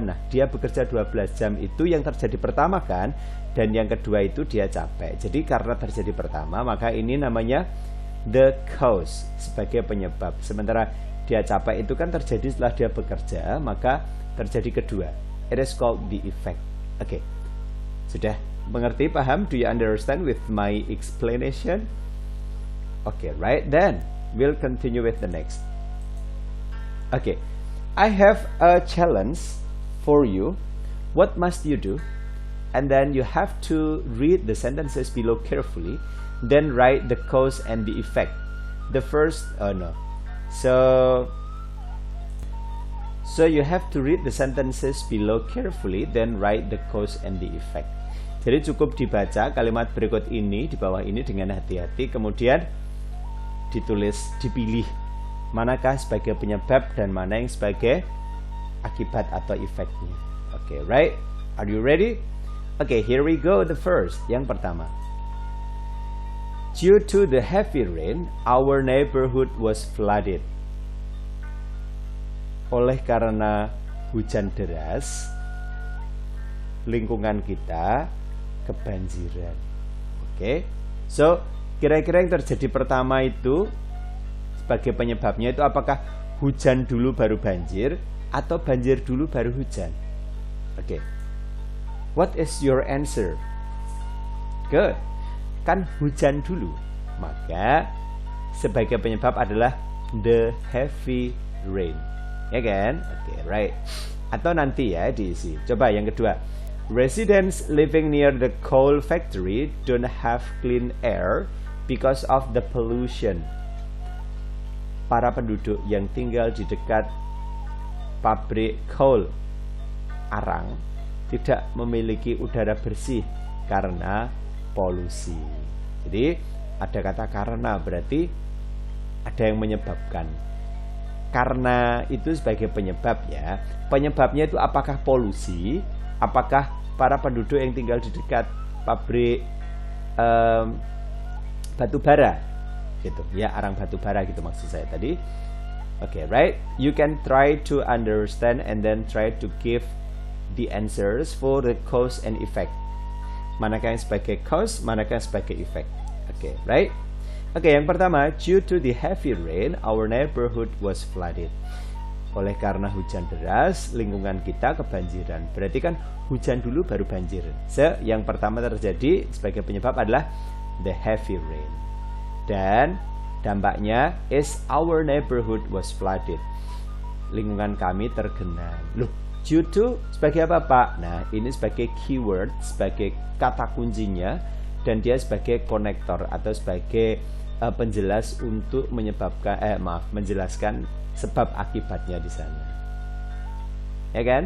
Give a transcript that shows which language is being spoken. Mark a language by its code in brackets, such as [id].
[id] Nah, dia bekerja 12 jam itu yang terjadi pertama kan, dan yang kedua itu dia capek. Jadi karena terjadi pertama, maka ini namanya the cause, sebagai penyebab. Sementara dia capek itu kan terjadi setelah dia bekerja, maka terjadi kedua. [en] It is called the effect. Oke. [id] Sudah mengerti, paham? [en] Do you understand with my explanation? Okay, right then we'll continue with the next. Okay, I have a challenge for you. What must you do? And then you have to read the sentences below carefully, then write the cause and the effect. The first, So you have to read the sentences below carefully, then write the cause and the effect. [id] Jadi cukup dibaca kalimat berikut ini, di bawah ini dengan hati-hati, kemudian ditulis, dipilih manakah sebagai penyebab dan mana yang sebagai akibat atau efeknya. [en] Okay, right? Are you ready? Okay, here we go. The first, [id] yang pertama. [en] Due to the heavy rain, our neighborhood was flooded. [id] Oleh karena hujan deras, lingkungan kita kebanjiran. Okay, so kira-kira yang terjadi pertama itu sebagai penyebabnya itu apakah hujan dulu baru banjir atau banjir dulu baru hujan? [en] Oke. What is your answer? Good. [id] Kan hujan dulu. Maka sebagai penyebab adalah [en] the heavy rain. [id] Ya kan? Oke, right. Atau nanti ya diisi. Coba yang kedua. [en] Residents living near the coal factory don't have clean air because of the pollution. [id] Para penduduk yang tinggal di dekat pabrik coal arang tidak memiliki udara bersih karena polusi. Jadi ada kata karena, berarti ada yang menyebabkan. Karena itu sebagai penyebab ya. Penyebabnya itu apakah polusi, apakah para penduduk yang tinggal di dekat pabrik batu bara gitu ya, arang batu bara gitu maksud saya tadi. [en] Oke, right? You can try to understand and then try to give the answers for the cause and effect. [id] Manakah yang sebagai cause, manakah yang sebagai effect. [en] Oke, right? Oke, [id] yang pertama, [en] due to the heavy rain, our neighborhood was flooded. [id] Oleh karena hujan deras, lingkungan kita kebanjiran. Berarti kan hujan dulu baru banjir. Yang pertama terjadi sebagai penyebab adalah [en] the heavy rain. [id] Dan dampaknya is our neighborhood was flooded. Lingkungan kami tergenang. Loh, due to sebagai apa Pak? Nah, ini sebagai keyword, sebagai kata kuncinya, dan dia sebagai konektor atau sebagai penjelas untuk menjelaskan sebab akibatnya di sana. Ya kan?